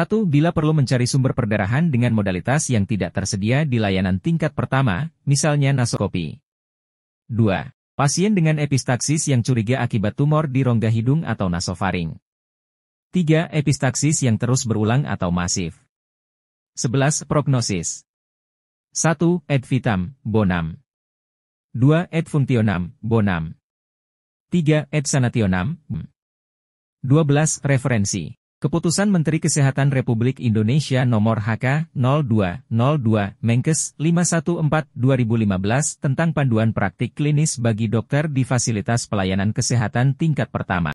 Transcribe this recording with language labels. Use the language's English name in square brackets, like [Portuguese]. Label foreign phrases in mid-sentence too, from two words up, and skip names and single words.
[Indonesian] Bila perlu mencari sumber perdarahan dengan modalitas yang tidak tersedia di layanan tingkat pertama, misalnya nasoskopi. 2. Pasien dengan epistaksis yang curiga akibat tumor di rongga hidung atau nasofaring. 3. Epistaksis yang terus berulang atau masif. 11. Prognosis. 1. [Latin] Ad vitam, bonum. 2. Ad functionem, bonum. 3. Ad sanationem. 12. [Indonesian] Referensi. Keputusan Menteri Kesehatan Republik Indonesia Nomor HK 0202 Menkes 514/2015 tentang panduan praktik klinis bagi dokter di fasilitas pelayanan kesehatan tingkat pertama.